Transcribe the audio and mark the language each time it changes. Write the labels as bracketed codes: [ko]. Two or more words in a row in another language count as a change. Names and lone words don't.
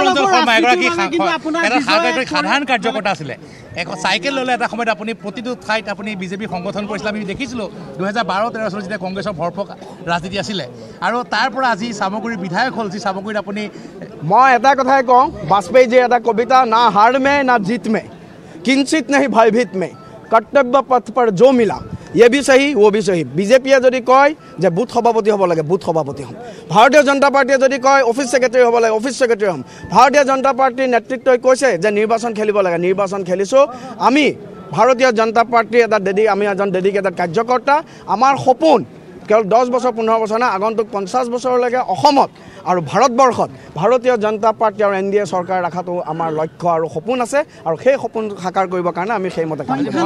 [as] সাধাৰণ কাৰ্যকৰ্তা আছিলে, চাইকেল ল'লে এটা সময়ত আপুনি প্ৰতিটো ঠাইত আপুনি বিজেপি সংগঠন কৰিছিলে, আমি দেখিছিলোঁ 2012-13 চনত যেতিয়া কংগ্ৰেছৰ ভৰপক ৰাজনীতি আছিলে, আৰু তাৰ পৰা আজি সামগ্ৰীৰ বিধায়ক হ'ল, যি সামগ্ৰীত আপুনি, মই এটা কথাই কওঁ, বাজপেয়ীজীৰ এটা কবিতা, [hi] न हार में न जीत में किंचित नहीं भयभीत मैं कर्तव्य पथ पर जो मिला ये भी सही वो भी सही। [as] বিজেপিয়ে যদি কয় যে বুথ সভাপতি হ'ব লাগে, বুথ সভাপতি হ'ম। ভাৰতীয় জনতা পাৰ্টীয়ে যদি কয় অফিচ ছেক্ৰেটাৰী হ'ব লাগে, অফিচ ছেক্ৰেটাৰী হ'ম। ভাৰতীয় জনতা পাৰ্টীৰ নেতৃত্বই কৈছে যে নিৰ্বাচন খেলিব লাগে, নিৰ্বাচন খেলিছোঁ। আমি ভাৰতীয় জনতা পাৰ্টীৰ আমি এজন ডেডিকেটেড কাৰ্যকৰ্তা। আমাৰ সপোন কেৱল 10 বছৰ 15 বছৰ নাই, আগন্তুক 50 বছৰলৈকে অসমত আৰু ভাৰতবৰ্ষত ভাৰতীয় জনতা পাৰ্টি আৰু NDA চৰকাৰ ৰখাটো আমাৰ লক্ষ্য আৰু সপোন আছে, আৰু সেই সপোন সাকাৰ কৰিবৰ কাৰণে আমি সেইমতে কাম কৰিম।